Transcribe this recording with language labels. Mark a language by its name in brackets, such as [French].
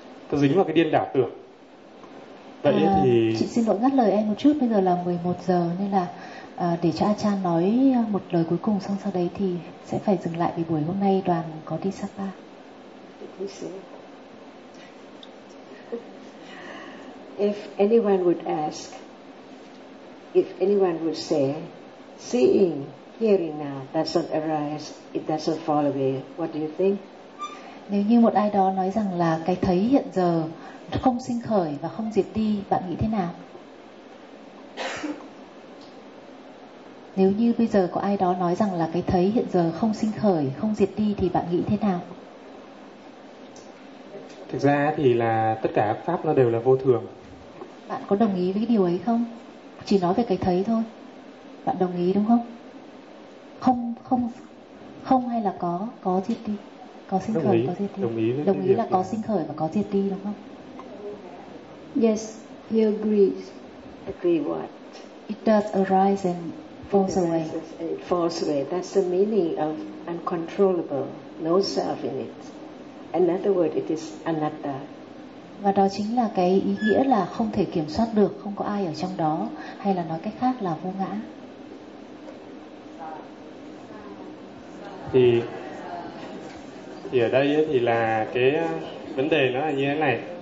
[Vietnamese] Ta dính vào cái điên đảo tưởng. Vậy thì chị xin lỗi ngắt lời em một chút, bây giờ là 11 giờ nên là để cho A-chan nói một lời cuối cùng, xong sau đấy thì sẽ phải dừng lại vì buổi hôm nay đoàn có đi Sapa. [English] If anyone would ask, if anyone would say, seeing, hearing now doesn't arise, it doesn't fall away, what do you think? [Vietnamese] Nếu như một ai đó nói rằng là cái thấy hiện giờ không sinh khởi và không diệt đi, bạn nghĩ thế nào? Nếu như bây giờ có ai đó nói rằng là cái thấy hiện giờ không sinh khởi, không diệt đi thì bạn nghĩ thế nào? Thực ra thì là tất cả pháp nó đều là vô thường. Bạn có đồng ý với điều ấy không? Chỉ nói về cái thấy thôi. Bạn đồng ý đúng không? Không, không, không hay là có diệt đi? Có sinh khởi, có diệt đi. Đồng ý là có sinh khởi và có diệt đi đúng không? [English] Yes, he agrees. Agree what? It does arise and falls away. It falls away. That's the meaning of uncontrollable, no self in it. Another word, it is anatta. [Vietnamese] Và đó chính là cái ý nghĩa là không thể kiểm soát được, không có ai ở trong đó, hay là nói cách khác là vô ngã. Thì ở đây thì là cái vấn đề nó là như thế này.